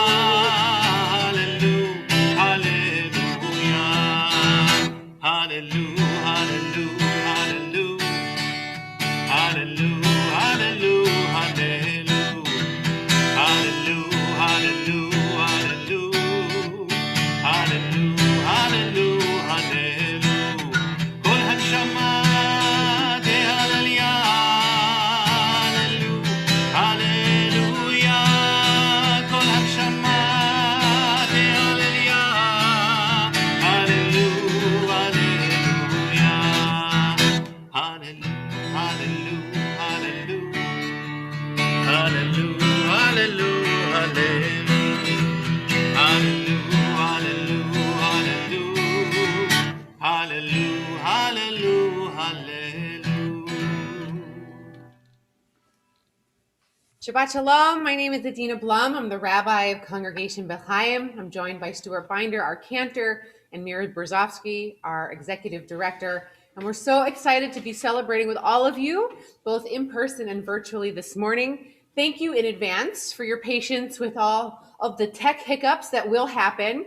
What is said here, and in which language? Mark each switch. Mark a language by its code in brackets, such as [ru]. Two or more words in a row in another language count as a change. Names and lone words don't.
[he] הללויה הללויה הללויה הללויה הללויה הללויה הללויה הללויה הללויה הללויה. כל הנשמה תהלל יה, הללויה, כל הנשמה תהלל יה, hallelujah, הללויה הללויה הללויה הללויה הללויה הללויה הללויה הללויה. שבת שלום. [en] My name is Adina Blum. I'm the rabbi of Congregation Beth Chaim. I'm joined by Stuart Binder, our cantor, and Mira Berzofsky, our executive director. And we're so excited to be celebrating with all of you, both in person and virtually this morning. Thank you in advance for your patience with all of the tech hiccups that will happen.